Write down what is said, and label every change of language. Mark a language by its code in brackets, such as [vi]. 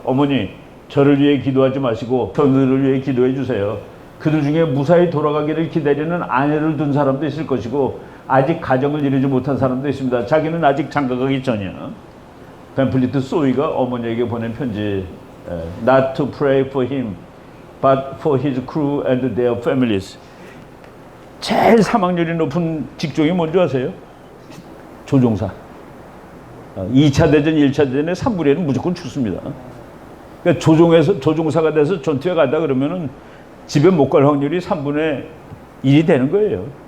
[ko] 어머니 저를 위해 기도하지 마시고 저들을 위해 기도해 주세요. 그들 중에 무사히 돌아가기를 기다리는 아내를 둔 사람도 있을 것이고 아직 가정을 이루지 못한 사람도 있습니다. 자기는 아직 장가가기 전이야. 벤플리트 소이가 어머니에게 보낸 편지. [en] Not to pray for him, but for his crew and their families. [ko] 제일 사망률이 높은 직종이 뭔지 아세요? 조종사. 2차 대전, 1차 대전에 3분의 1은 무조건 죽습니다. 그러니까 조종사가 돼서 전투에 가다 그러면은 집에 못 갈 확률이 3분의 1이 되는 거예요.